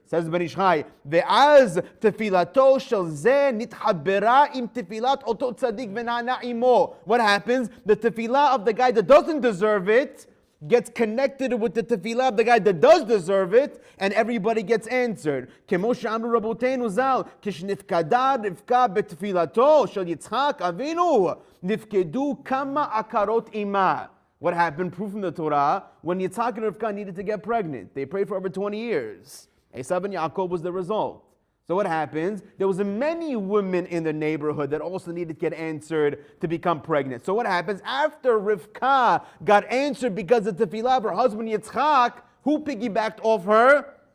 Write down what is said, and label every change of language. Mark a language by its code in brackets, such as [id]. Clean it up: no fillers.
[en] Says [he] Ben Ish Chai, ואז תפילתו של זה נתחברה עם תפילת אותו צדיק ונענה עמו. [en] What happens? The tefillah of the guy that doesn't deserve it gets connected with the tefillah of the guy that does deserve it, and everybody gets answered. [he] כמו שאמרו רבותינו ז"ל, כשנפקדה רבקה בתפילתו של יצחק אבינו, נפקדו כמה עקרות עמה. [en] What happened? Proof from the Torah, when Yitzhak and Rivka needed to get pregnant. They prayed for over 20 years. Esav and Yaakov was the result. So what happens? There was many women in the neighborhood that also needed to get answered to become pregnant. So what happens? After Rivka got answered because of the tefillah of her husband Yitzchak, who piggybacked off her?